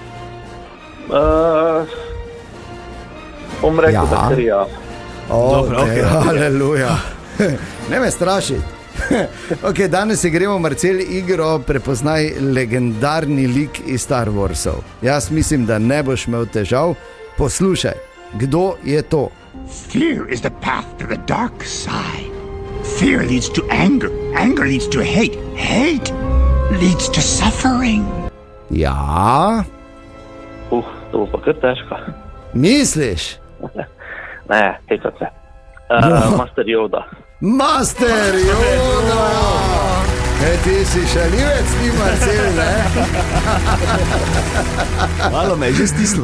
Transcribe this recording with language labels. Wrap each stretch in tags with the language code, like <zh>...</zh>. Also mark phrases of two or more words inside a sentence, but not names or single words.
<sl>Rekel, da kar ja. Okay. Aleluja. Ne me strašiti. Okay, danes se gremo, Marcel, igro Prepoznaj legendarni lik iz Star Warsov. Jaz mislim, da ne boš imel težav. Poslušaj, kdo je to?</sl> <en>Fear is the path to the dark side. Fear leads to anger. Anger leads to hate. Hate leads to suffering.</en> <sl>Ja? To bo pa kar težko. Misliš? Ne, hecam se. Master Yoda. Master Yoda! Ti si šaljivec, ti Marcel, ne? Malo me je že stisnilo.</sl>